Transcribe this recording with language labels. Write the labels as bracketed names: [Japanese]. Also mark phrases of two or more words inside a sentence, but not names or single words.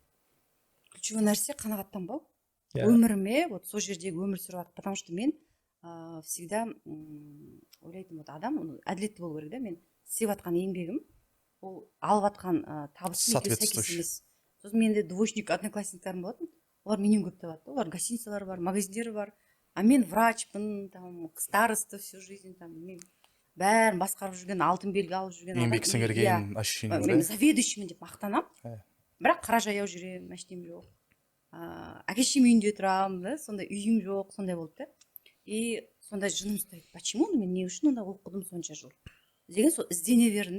[Kazakh] Ключевой нәрсе қанағаттанбау. Өміріме, вот сол жердегі өмір сүріп жатыр, [Russian] потому что [Kazakh] мен всегда ойлайтын вот адам әділетті болу керек да. Мен істеп жатқан еңбегім, ол алып жатқан табысым сәйкес емес. Сосын менде двоечник одноклассниктарым болатын, олар менен көп табады. Олар гостиницалары бар, магазиндері бар, а мен врачпын, [Russian] там староста всю жизнь, там [Kazakh] бәрін басқарып жүрген, алтын белгі алып жүрген еңбек сіңірген ощущение бар. Мен заведующиймін деп мақтанамын, бірақ қара жаяу жүремін, машинем жоқ. Әке-шешем үйінде тұрамын да, сондай үйім жоқ, сондай болды да. И сонда жыным ұстайды, почему мен не үшін онда оқыдым сонша жыл деген, сол іздене бердім да.